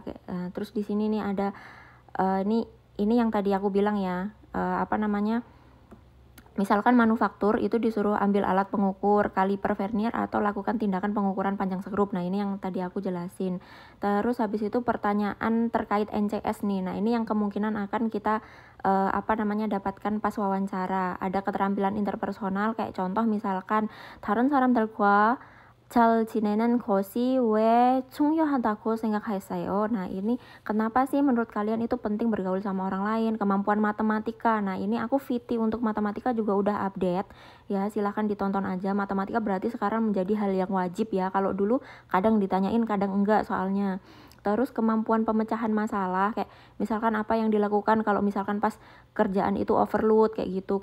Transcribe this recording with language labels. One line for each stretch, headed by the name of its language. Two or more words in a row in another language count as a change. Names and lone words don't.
Indonesian: Terus di sini nih ada ini yang tadi aku bilang ya, misalkan manufaktur itu disuruh ambil alat pengukur, kaliper vernier atau lakukan tindakan pengukuran panjang skrup. Nah, ini yang tadi aku jelasin. Terus habis itu pertanyaan terkait NCS nih. Nah, ini yang kemungkinan akan kita dapatkan pas wawancara. Ada keterampilan interpersonal kayak contoh misalkan
Korean: 다른 사람들과 잘 지내는 것이 왜 중요하다고 생각하세요?
Indonesian: Nah, ini kenapa sih menurut kalian itu penting bergaul sama orang lain? Kemampuan matematika. Nah, ini aku VT untuk matematika juga udah update. Ya, silahkan ditonton aja. Matematika berarti sekarang menjadi hal yang wajib ya. Kalau dulu kadang ditanyain, kadang enggak soalnya. Terus kemampuan pemecahan masalah, kayak misalkan apa yang dilakukan kalau misalkan pas kerjaan itu overload kayak gitu.